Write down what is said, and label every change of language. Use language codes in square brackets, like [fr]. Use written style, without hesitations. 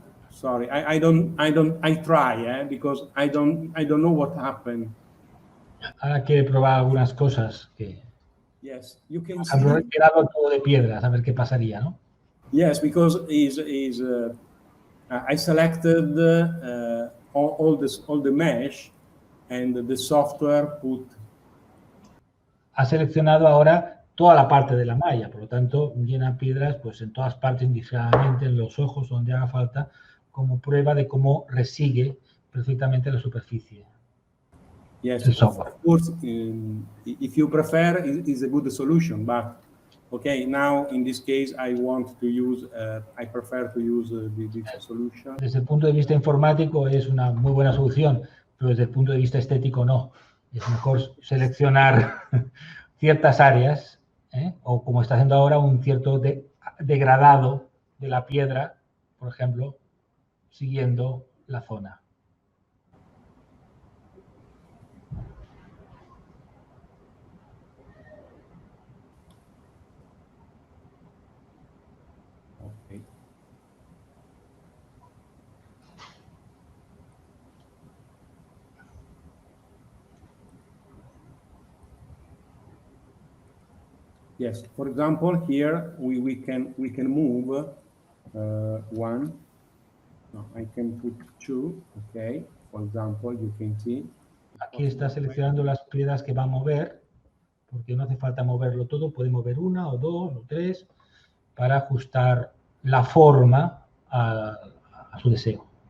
[en] Sorry, I try, because I don't know what happened. [es] Ahora quiere probar algunas cosas que. [en] Yes, you can see. [es] Han quedado todo de piedras, a ver qué pasaría, ¿no? [en] Yes, because I selected all the mesh, and the software put. [es] Ha seleccionado ahora toda la parte de la malla, por lo tanto llena piedras pues en todas partes indiscriminadamente, en los ojos, donde haga falta, como prueba de cómo resigue perfectamente la superficie. [en] Yes, [es] el software. [en] Of course, if you prefer, it's a good solution, but okay, now in this case I prefer to use this solution. [es] Desde el punto de vista informático es una muy buena solución, pero desde el punto de vista estético no. Es mejor seleccionar ciertas áreas, o como está haciendo ahora, un cierto degradado de la piedra, por ejemplo, siguiendo la zona. [en] Okay. Yes, for example, here we can move one. No, I can put two. Okay. For example, you can see. [es] Aquí está seleccionando las piedras que va a mover, porque no hace falta moverlo todo, puede mover una o dos o tres para ajustar la forma a su deseo.